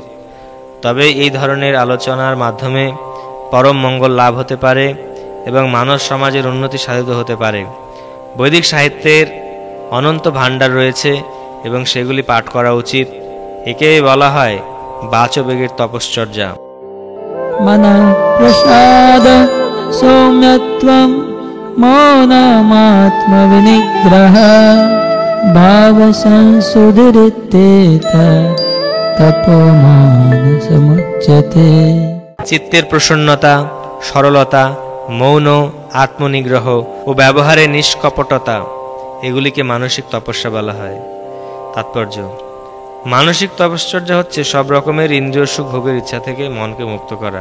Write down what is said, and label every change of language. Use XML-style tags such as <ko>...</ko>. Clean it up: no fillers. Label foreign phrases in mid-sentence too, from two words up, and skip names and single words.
<bn>তবে এই ধরনের আলোচনার মাধ্যমে পরম মঙ্গল লাভ হতে পারে এবং মানব সমাজের উন্নতি সাধিত হতে পারে। বৈদিক সাহিত্যের অনন্ত ভাণ্ডার রয়েছে এবং সেগুলি পাঠ করা উচিত। একেই বলা হয় বাচবেগের তপশ্চর্যা।</bn> <sa>मनः प्रसाद सौम्यत्वं मौनमात्मविनिग्रह भावसंसुधिरित्येतत् तपोमानसमुच्यते।</sa> <bn>চিত্তের প্রসন্নতা, সরলতা, মৌন, আত্মনিগ্রহ ও ব্যবহারে নিষ্কপটতা এগুলিকে মানসিক তপস্যা বলা হয়। তাৎপর্য: মানসিক তপশ্চর্যা হচ্ছে সব রকমের ইন্দ্রিয় সুখ ভোগের ইচ্ছা থেকে মনকে মুক্ত করা।</bn>